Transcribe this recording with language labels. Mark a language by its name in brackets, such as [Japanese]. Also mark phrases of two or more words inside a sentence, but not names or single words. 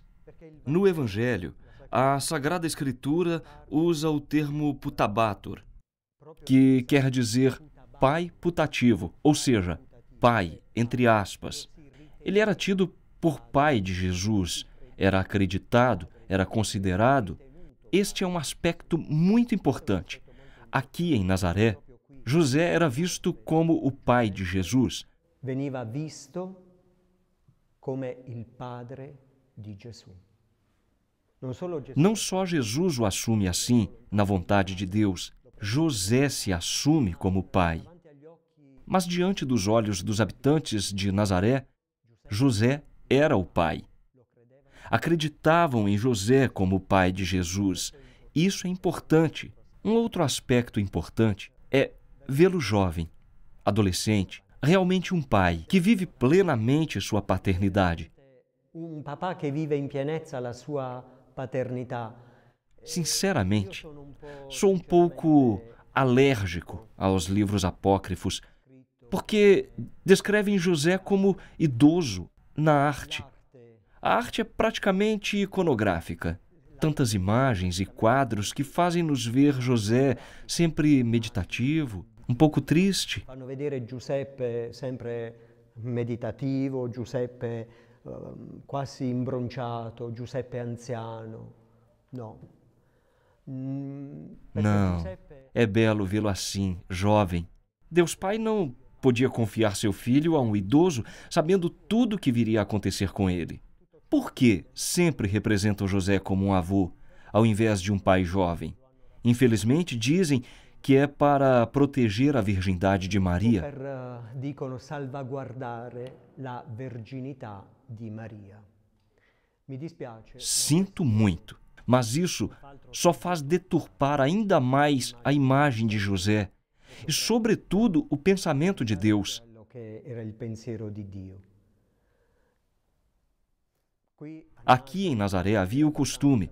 [Portuguese] No Evangelho, a Sagrada Escritura usa o termo putabator, que quer dizer pai putativo, ou seja, pai, entre aspas. Ele era tido por pai de Jesus, era acreditado, era considerado. Este é um aspecto muito importante. Aqui em Nazaré, José era visto como o pai de Jesus. [Italian] Veniva visto come il padre di Gesù. [Portuguese] Não só Jesus o assume assim, na vontade de Deus, José se assume como pai. Mas diante dos olhos dos habitantes de Nazaré, José era o pai. Acreditavam em José como o pai de Jesus. Isso é importante. Um outro aspecto importante é vê-lo jovem, adolescente, realmente um pai que vive plenamente sua paternidade. [Italian] Um papà que vive in pienezza la sua paternità. [Portuguese] Sinceramente, sou um pouco alérgico aos livros apócrifos, porque descrevem José como idoso na arte. A arte é praticamente iconográfica. Tantas imagens e quadros que fazem nos ver José sempre meditativo, um pouco triste. [Italian] Fanno vedere Giuseppe sempre meditativo, Giuseppe quasi imbronciato, Giuseppe anziano. [Portuguese] Não. Não, é belo vê-lo assim, jovem. Deus Pai não podia confiar seu filho a um idoso, sabendo tudo o que viria a acontecer com ele. Por que sempre representam José como um avô, ao invés de um pai jovem? Infelizmente, dizem que é para proteger a virgindade de Maria. [Italian] Dicono salvaguardare la verginità di Maria. Mi dispiace. [Portuguese] Sinto muito, mas isso só faz deturpar ainda mais a imagem de José e, sobretudo, o pensamento de Deus. Aqui em Nazaré havia o costume.